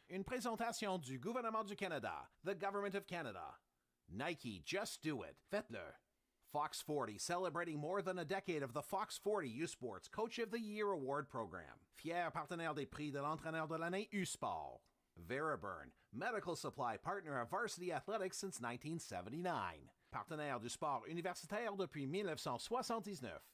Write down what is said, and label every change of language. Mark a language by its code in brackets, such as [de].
[fr] Une présentation du gouvernement du Canada, [en] the Government of Canada. Nike, just do it. [fr] Faites-le. [en] Fox 40, celebrating more than a decade of the Fox 40 U Sports Coach of the Year Award Program. [fr] Fier partenaire des prix de l'entraîneur de l'année USPORTS. [en] Veriburn, medical supply partner of Varsity Athletics since 1979. [fr] Partenaire du sport universitaire depuis 1979.